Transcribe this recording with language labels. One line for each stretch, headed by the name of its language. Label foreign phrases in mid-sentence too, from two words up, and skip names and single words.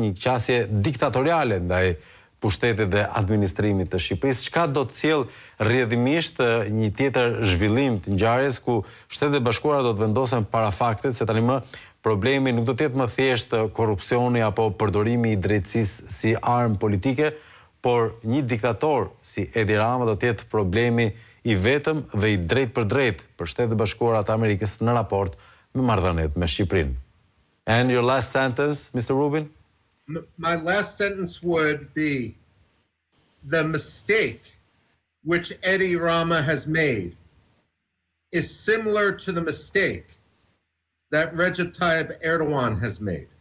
Albanian: një qasje diktatoriale ndaj pushtetit dhe administrimit të Shqipërisë, çka do të sjellë rrjedhimisht një tjetër zhvillim të ngjarjes ku Shtetet e Bashkuara do të vendosen para faktit se tani më problemi nuk do të jetë më thjesht korrupsioni apo përdorimi i drejtësisë si armë politike, por një diktator si Edi Rama do të jetë problemi i vetëm dhe i drejt për drejt për Shtetet e Bashkuara të Amerikës në raport me marrëdhëniet me Shqipërinë.
English: And your last sentence, Mr. Rubin? My last sentence would be the mistake which Edi Rama has made is similar to the mistake that Recep Tayyip Erdogan has made.